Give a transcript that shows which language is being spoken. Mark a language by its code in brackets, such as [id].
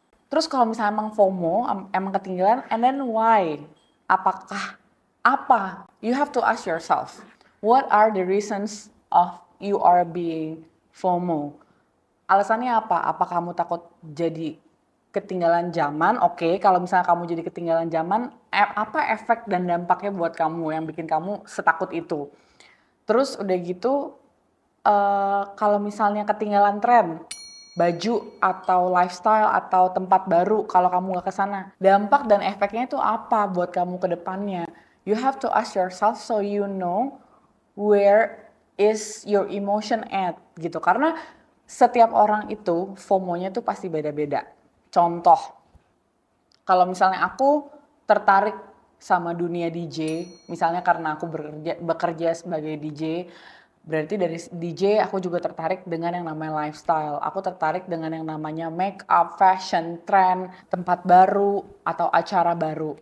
[id] Terus kalau misalnya emang FOMO emang ketinggalan, [en] and then why, [id] apakah apa, [en] you have to ask yourself what are the reasons of you are being FOMO. [id] Alasannya apa? Apa kamu takut jadi ketinggalan zaman? Oke, kalau misalnya kamu jadi ketinggalan zaman, apa efek dan dampaknya buat kamu yang bikin kamu setakut itu? Terus udah gitu, kalau misalnya ketinggalan tren, baju atau lifestyle atau tempat baru, kalau kamu nggak ke sana, dampak dan efeknya itu apa buat kamu ke depannya? [en] You have to ask yourself so you know where is your emotion at [id] gitu. Karena setiap orang itu FOMO-nya tuh pasti beda-beda. Contoh, kalau misalnya aku tertarik sama dunia DJ, misalnya karena aku bekerja sebagai DJ, berarti dari DJ aku juga tertarik dengan yang namanya lifestyle. Aku tertarik dengan yang namanya make up, fashion, trend, tempat baru atau acara baru.